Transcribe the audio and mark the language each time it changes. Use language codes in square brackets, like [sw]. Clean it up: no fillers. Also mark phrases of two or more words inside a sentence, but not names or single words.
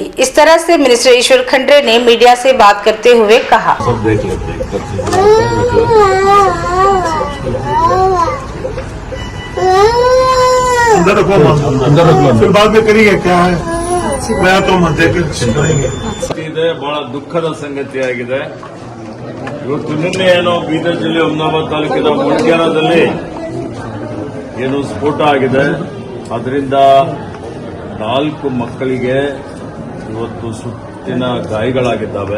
[hi] इस तरह से मिनिस्टर ईश्वर खंडरे ने मीडिया से बात करते हुए कहा। फिर बाद में करिए क्या है, मैं तो [kn] ಬಹಳ ದುಃಖದ ಸಂಗತಿಯಾಗಿದೆ। ಇವತ್ತು ನಿನ್ನೆ ಏನೋ ಬೀದರ್ ಜಿಲ್ಲೆ ಹುಮನಾಬಾದ್ ತಾಲೂಕಿನ ಮೊಳಕೆರಾದಲ್ಲಿ ಏನು ಸ್ಫೋಟ ಆಗಿದೆ, ಅದರಿಂದ 4 ಮಕ್ಕಳಿಗೆ ಇವತ್ತು ಸುತ್ತಿನ ಗಾಯಗಳಾಗಿದ್ದಾವೆ।